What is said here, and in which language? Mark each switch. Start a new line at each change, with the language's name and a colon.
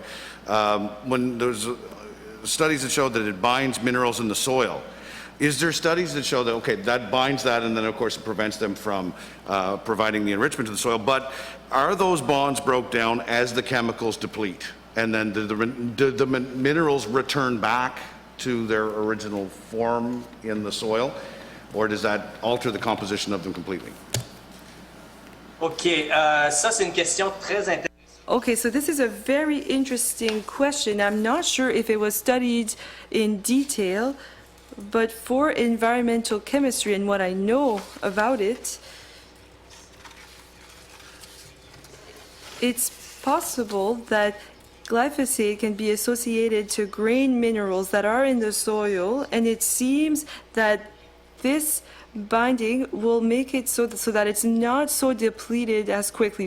English: When there's studies that show that it binds minerals in the soil, is there studies that show that, okay, that binds that and then of course it prevents them from providing the enrichment to the soil, but are those bonds broke down as the chemicals deplete? And then do the minerals return back to their original form in the soil? Or does that alter the composition of them completely?
French: OK, ça c'est une question très intéressante.
English: Okay, so this is a very interesting question. I'm not sure if it was studied in detail, but for environmental chemistry and what I know about it, it's possible that glyphosate can be associated to grain minerals that are in the soil, and it seems that this binding will make it so that it's not so depleted as quickly.